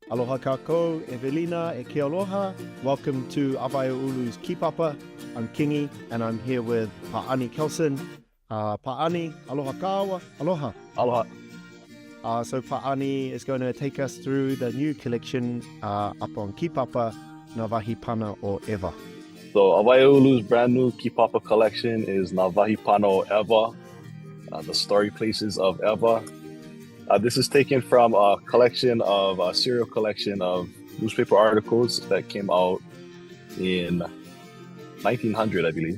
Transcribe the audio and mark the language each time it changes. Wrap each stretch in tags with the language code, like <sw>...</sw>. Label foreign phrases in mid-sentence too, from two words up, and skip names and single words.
<haw>Aloha kākou, Evelina, e ke aloha.</haw> <en>Welcome to Awaiʻulu's Kipapa. I'm Kingi, and I'm here with Pa'ani Kelson. Pa'ani,</en> <haw>aloha kāua, aloha. Aloha.</haw> <en>So Pa'ani is going to take us through the new collection up on Kipapa, Nā Wahi Pana o ʻEwa. So Awaiʻulu's brand new Kipapa collection is Nā Wahi Pana o ʻEwa, the story places of ʻEwa. This is taken from a serial collection of newspaper articles that came out in 1900, I believe.</en>